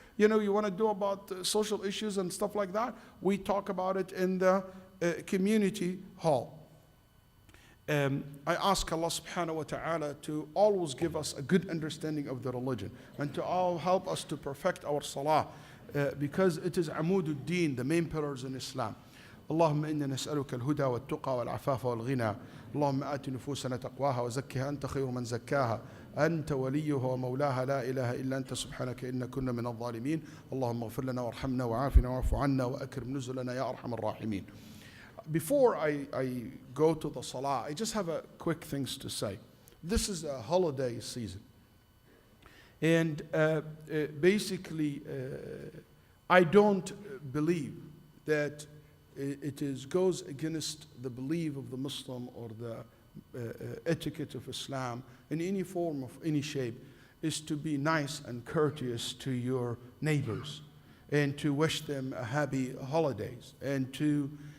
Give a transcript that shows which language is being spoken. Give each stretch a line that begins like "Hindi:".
English: You want to do about social issues and stuff like that, we talk about it in the community hall. I ask Allah subhanahu wa ta'ala to always give us a good understanding of the religion and to all help us to perfect our salah because it is amudud deen, the main pillars in Islam.
Arabic: اللهم إنا نسألك الهدى والتقى والعفاف والغنى اللهم آت نفوسنا تقواها وزكها أنت خير من زكاها أنت وليها ومولاها لا إله إلا أنت سبحانك إنا كنا من الظالمين اللهم اغفر لنا وارحمنا وعافنا واعف عنا وأكرم نزلنا يا أرحم الراحمين.
English: Before I go to the salah, I just have a quick things to say. This is a holiday season. And basically, I don't believe that it goes against the belief of the Muslim or the etiquette of Islam in any form of any shape is to be nice and courteous to your neighbors and to wish them a happy holidays and to